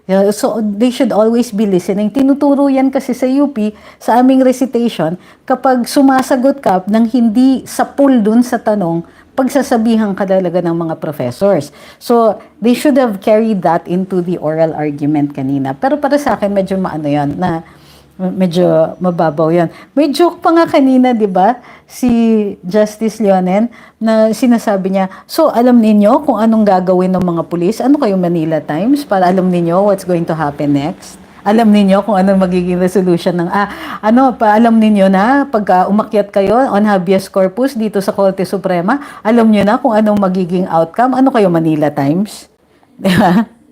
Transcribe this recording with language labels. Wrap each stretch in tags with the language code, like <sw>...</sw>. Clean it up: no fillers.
<en>So, they should always be listening.</en> <tl>Tinuturo yan kasi sa UP, sa aming recitation, kapag sumasagot ka ng hindi sapul dun sa tanong, pagsasabihan ka talaga ng mga professors.</tl> <en>So, they should have carried that into the oral argument kanina.</en> <tl>Pero para sa akin, medyo maano yan, na medyo mababaw yan. May joke pa nga kanina, di ba? Si Justice Leonen, na sinasabi niya, so alam ninyo kung anong gagawin ng mga pulis? Ano kayo, Manila Times? Para alam ninyo</tl> <en>what's going to happen next?</en> <tl>Alam ninyo kung anong magiging resolution ng, alam ninyo na pagka umakyat kayo on habeas corpus dito sa Korte Suprema, alam niyo na kung anong magiging outcome? Ano kayo, Manila Times? Di ba?</tl>